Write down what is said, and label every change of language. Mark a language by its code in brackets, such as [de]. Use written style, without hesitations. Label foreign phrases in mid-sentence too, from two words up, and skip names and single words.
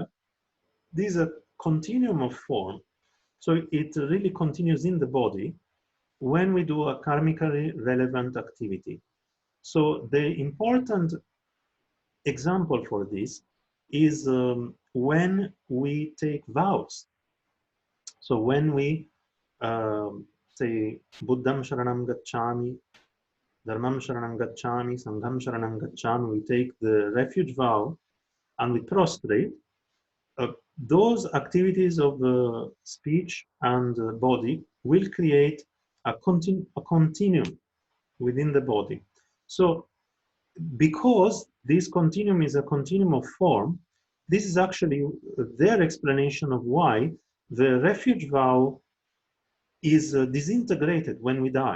[en] This is a continuum of form, so it really continues in the body when we do a karmically relevant activity. So the important example for this is when we take vows. So when we say [pi] Buddham Sharanam Gacchami, Dharmam Sharanam Gacchami, Sangham Sharanam Gacchami, [en] we take the refuge vow and we prostrate. Those activities of speech and body will create a continuum within the body. So because this continuum is a continuum of form, this is actually their explanation of why the refuge vow is disintegrated when we die.